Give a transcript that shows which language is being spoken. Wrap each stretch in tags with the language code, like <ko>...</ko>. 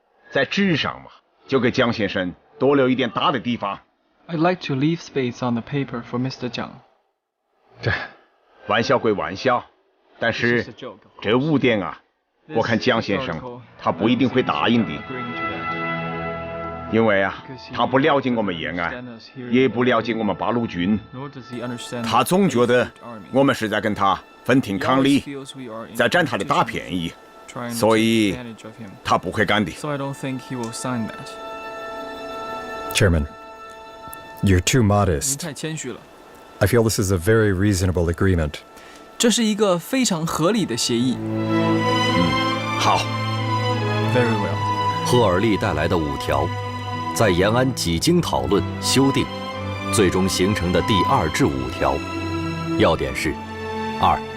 <zh>在纸上嘛，就给蒋先生多留一点大的地方。</zh> <en>I'd like to leave space on the paper for Mr. Jiang.</en> <zh>玩笑归玩笑，但是这5点啊，我看蒋先生他不一定会答应的。因为啊，他不了解我们延安，也不了解我们八路军，他总觉得我们是在跟他分庭抗礼，在占他的大便宜，所以他不会干的。</zh> <en>Chairman, you're too modest.</en> <zh>您太谦虚了。</zh> <en>I feel this is a very reasonable agreement.</en> <zh>这是一个非常合理的协议。好。</zh> <en>Very well.</en> <zh>赫尔利带来的5条。在延安几经讨论修订，最终形成的第2至5条，要点是：2.</zh>